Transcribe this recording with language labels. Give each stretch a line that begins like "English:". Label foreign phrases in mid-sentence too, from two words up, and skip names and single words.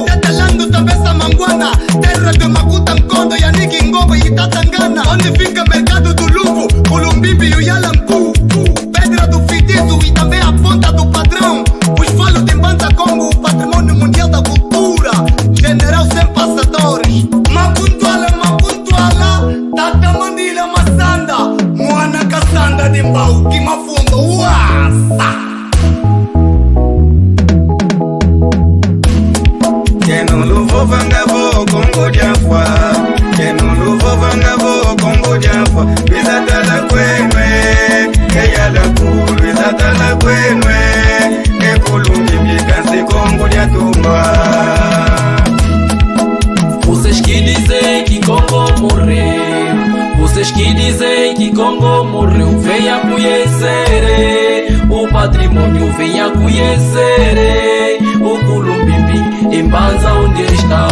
Kongo: Tetelando, Tabessa Manguana.
Portuguese: Terra de Makuta Nkondo, Yannick Ngobo e Tatangana. Onde fica mercado do Luvo, Culumbimbi e o Yalangu. Pedra do Fitizo e também a ponta do padrão. Os falos de Banda Congo, patrimônio mundial da cultura. General sem passadores. Mapuntuala, Tata Mandila Massanda.
Kongo: Mwana Cassanda de Mbau, que mafundo, uasa. Dieno Luvo Vangabo, Congo Diafwa. Dieno Luvo Vangabo, Congo Diafwa. Bizatala Kwenwe, Eyala Kulu, Bizatala Kwenwe, Ekulungi Mikansi Congo Diatungwa.
Portuguese: Vocês que dizem que Congo morreu, vocês que dizem que Congo morreu, venha conhecer o patrimônio, venha conhecer o Culumbimbi em Banza onde está.